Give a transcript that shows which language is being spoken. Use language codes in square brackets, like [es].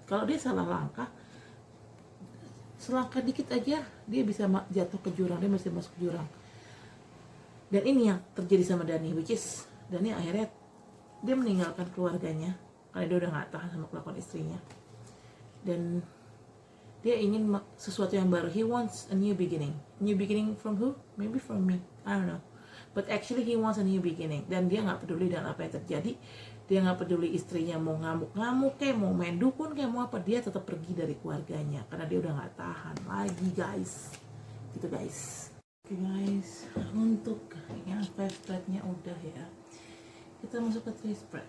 [id] Kalau dia salah langkah, selangkah dikit aja dia bisa jatuh ke jurang, dia masih masuk ke jurang. Dan ini yang terjadi sama Dani, [en] which is [id] Dani akhirnya dia meninggalkan keluarganya karena dia udah nggak tahan sama kelakuan istrinya, dan dia ingin sesuatu yang baru. [en] He wants a new beginning. New beginning from who? Maybe from me, I don't know, but actually he wants a new beginning. [id] Dan dia nggak peduli dengan apa yang terjadi. Dia nggak peduli istrinya mau ngamuk-ngamuk kayak mau main dukun kayak mau apa, dia tetap pergi dari keluarganya karena dia udah nggak tahan lagi, guys. Gitu guys. Oke guys, untuk yang 5 spreadnya udah ya, kita masuk ke 3 spread.